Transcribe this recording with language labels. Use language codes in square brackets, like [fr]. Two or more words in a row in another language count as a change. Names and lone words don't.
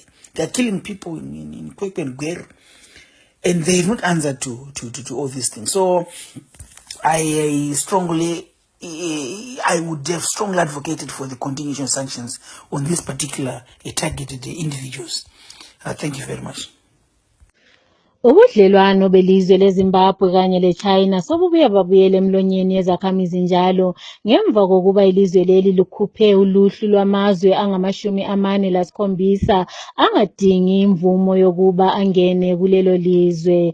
[en] They are killing people in Kwekwe and Gweru, and they have not answered to all these things. So I would have strongly advocated for the continuation of sanctions on these particular targeted individuals. Thank you very much. [nd] Ubudlelwano belizwe leZimbabwe kanye leChina sobubuya babuyela emlonyeni yezakhamizi njalo ngemva kokuba ilizwe leli likhuphe uluhlu lwamazwe angama-47 angadingi imvumo yokuba angene kulelo lizwe.